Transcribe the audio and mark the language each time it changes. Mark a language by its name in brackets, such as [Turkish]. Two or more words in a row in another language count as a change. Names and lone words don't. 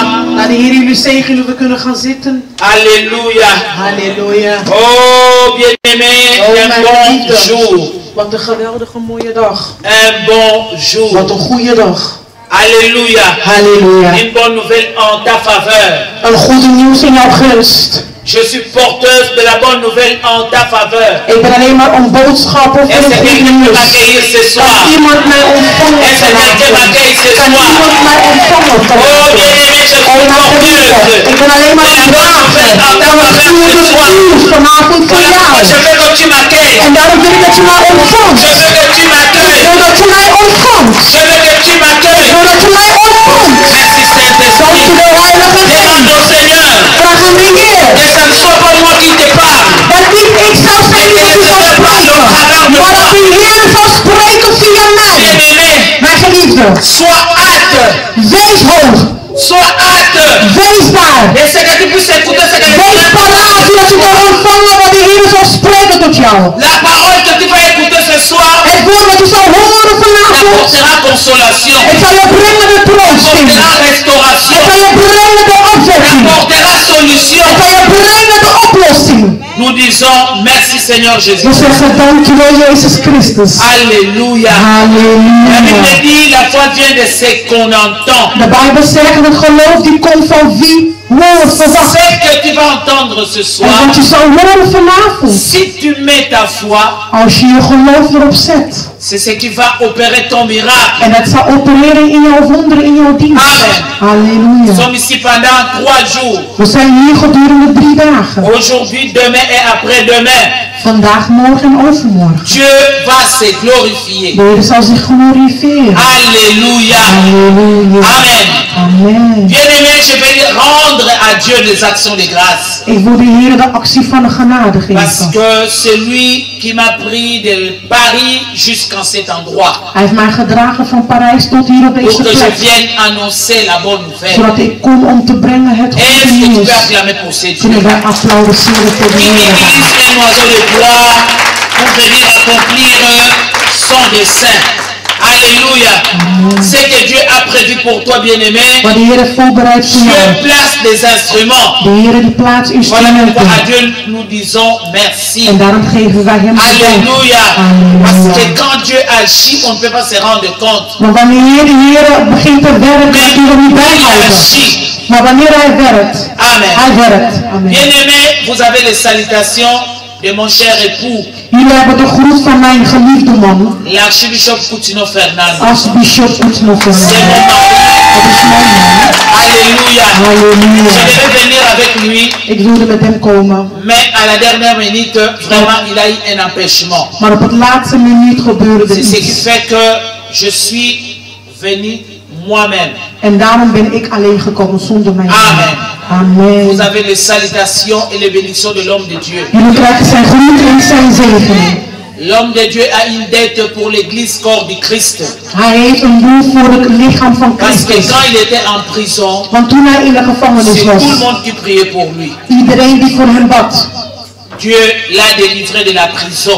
[Dutch] Laat de Heer jullie zegenen, we kunnen gaan zitten. [French] Alléluia. [Dutch] Halleluja. [French] Oh, bien-aimé, un bon jour. [Dutch] Wat een geweldige mooie dag. [French] Un bon jour. [Dutch] Wat een goede dag. [French] Alléluia. [Dutch] Halleluja. [French] Une bonne nouvelle en ta faveur. [Dutch] Een goede nieuws in jouw gunst. [French] Je suis porteuse de la bonne nouvelle en ta faveur. [Dutch] Ik ben alleen maar een boodschapper van [French] Est-ce [Dutch] het [French] que [Dutch] goede [French] quelqu'un peut [Dutch] nieuws. [French] m'accueillir ce soir? [Dutch] Kan iemand mij ontvangen [French] Est-ce que quelqu'un m'accueille ce [Dutch] Kan [French] soir? [Dutch] iemand mij ontvangen [French] Oh, [Dutch] vanavond? [French] bien-aimé, je suis [Dutch] Oh, mijn [French] porteuse [Dutch] geliefde, ik ben alleen maar [French] de [Dutch] een [French] la bonne [Dutch] drager [French] nouvelle en ta [Dutch] van het [French] faveur [Dutch] goede [French] ce soir. [Dutch] nieuws vanavond voor [French] Voilà pourquoi je [Dutch] jou. [French] veux que tu m'accueilles. [Dutch] En daarom wil ik dat je mij ontvangt. [French] Je veux que tu m'accueilles. [Dutch] Zodat je mij ontvangt. [French] Je veux que tu m'accueilles. [Dutch] Zodat je mij ontvangt. [French] Merci Saint-Esprit. [Dutch] Dankjewel Heilige [French] Demande au [Dutch] Geest. [French] Seigneur [Dutch] Vraag aan de Heer. [French] que ça ne soit pas moi qui te parle. [Dutch] Dat niet ik zou zijn die u zal spreken. Maar dat de Heer zal spreken via mij. [French] Bien-aimé, [Dutch] Mijn geliefde. [French] sois hâte. [Dutch] Wees hoog. [French] Sois hâte. [Dutch] Wees daar. [French] Et c'est que tu puisses écouter ce que [Dutch] Wees paraat zodat je kan ontvangen wat de Heer zal spreken tot jou. [French] la parole que tu vas écouter ce soir [Dutch] Het woord dat je zal horen vanavond. [French] apportera consolation, [Dutch] Het zal je brengen de troosting. [French] apportera [Dutch] Het [French] restauration, [Dutch] zal je brengen de opwekking. [French] apportera solution. [Dutch] Het zal je brengen de oplossing. [French] Nous disons merci Seigneur [Dutch] We [French] Jésus. [Dutch] zeggen dankjewel Jezus Christus. [French] Alléluia. La Bible [Dutch] Halleluja. [French] dit la foi vient de ce qu'on entend. [Dutch] De Bijbel zegt dat geloof die komt van wie hoort verwacht. [French] Ce que tu vas entendre ce [Dutch] En [French] soir, [Dutch] wat je zal horen vanavond. [French] si tu mets ta foi, [Dutch] Als je je geloof erop zet. [French] c'est ce qui va opérer ton miracle. [Dutch] En dat zal opereren in jouw wonderen, in jouw dienst. [French] Amen. Nous [Dutch] Halleluja. [French] sommes ici pendant 3 jours. [Dutch] We zijn hier gedurende 3 dagen. [French] Aujourd'hui, demain et après-demain. [Dutch] Vandaag, morgen en overmorgen. [French] Dieu va se glorifier. [Dutch] De Heer zal zich glorifiëren. [French] Alléluia. [Dutch] Halleluja. [French] Amen. [Dutch] Amen. [French] Bien-aimé, je vais rendre à Dieu des actions de grâce. [Dutch] Ik wil de Heer de actie van de genade [French] Parce [Dutch] geven. [French] que c'est lui qui m'a pris de Paris jusqu'en cet endroit. [Dutch] Hij heeft mij gedragen van Parijs tot hier op [French] Pour [Dutch] deze [French] que je [Dutch] plek. [French] vienne annoncer la bonne nouvelle. [Dutch] Zodat ik kom om te brengen het [French] Est-ce [Dutch] goede [French] que tu [Dutch] nieuws. [French] peux acclamer pour ces dieux? [Dutch] Kunnen wij applaudisseren voor de [French] Il [Dutch] Heer. [French] utilise un oiseau de bois pour venir accomplir son dessein. Alléluia. Ce que Dieu a prévu pour toi, bien-aimé, [Dutch] Wat de Heer heeft voorbereid voor [French] Dieu [Dutch] jou. [French] place des instruments. [Dutch] De Heer die plaatst [French] Voilà pourquoi à [Dutch] instrumenten. [French] Dieu nous disons merci. [Dutch] En daarom geven wij hem de dank. [French] Alléluia. Parce que [Dutch] Halleluja. [French] quand Dieu agit, on ne peut pas se rendre compte. [Dutch] Maar wanneer de Heer begint te werken, [French] Mais [Dutch] kun je er niet bij [French] il [Dutch] houden. [French] agit. [Dutch] Maar wanneer hij werkt, [French] Amen. [Dutch] hij werkt. Amen. [French] Bien-aimé, vous avez les salutations de mon cher époux, [Dutch] Jullie hebben de groet van mijn geliefde man, [French] l'archibishop Coutinho Fernando. [Dutch] artsbisschop Coutinho [French] C'est [Dutch] Fernando. [French] mon mari. [Dutch] Dat is mijn man. [French] Alléluia. [Dutch] Halleluja. [French] Je devais venir avec lui, [Dutch] Ik wilde met hem komen. [French] mais à la dernière minute, vraiment, il a eu un empêchement. [Dutch] Maar op het laatste minuut gebeurde er [French] C'est ce qui [Dutch] iets. [French] fait que je suis venu moi-même. [Dutch] En daarom ben ik alleen gekomen zonder mijn man. [French] Amen. Vous [Dutch] Amen. [French] avez les salutations et les bénédictions de l'homme de Dieu. [Dutch] Jullie krijgen zijn groet en zijn zegening. [French] L'homme de Dieu a une dette pour l'église corps du Christ. [Dutch] Hij heeft een doel voor het lichaam van [French] Parce que [Dutch] Christus. [French] quand il était en prison, [Dutch] Want toen hij in de gevangenis [French] c'est tout le [Dutch] was, [French] monde qui priait pour lui. [Dutch] iedereen die voor hem bad, [French] Dieu l'a délivré de la prison